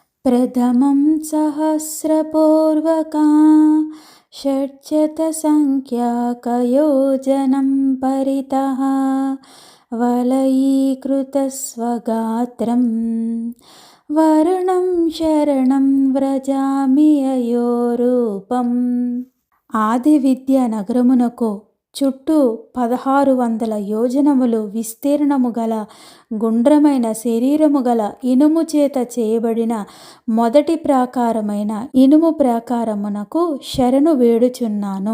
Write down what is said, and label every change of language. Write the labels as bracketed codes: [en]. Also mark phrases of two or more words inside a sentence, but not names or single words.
[sa] प्रथमं सहस्रपूर्वका षट्शतसंख्याकयोजनं परितः वलयीकृतस्वगात्रं वर्णं शरणं व्रजामि अयोरूपम्. [te] ఆది విద్య నగరమునకు చుట్టూ 1600 యోజనములు విస్తీర్ణము గల గుండ్రమైన శరీరము గల ఇనుము చేత చేయబడిన మొదటి ప్రాకారమైన ఇనుము ప్రాకారమునకు శరణు వేడుచున్నాను.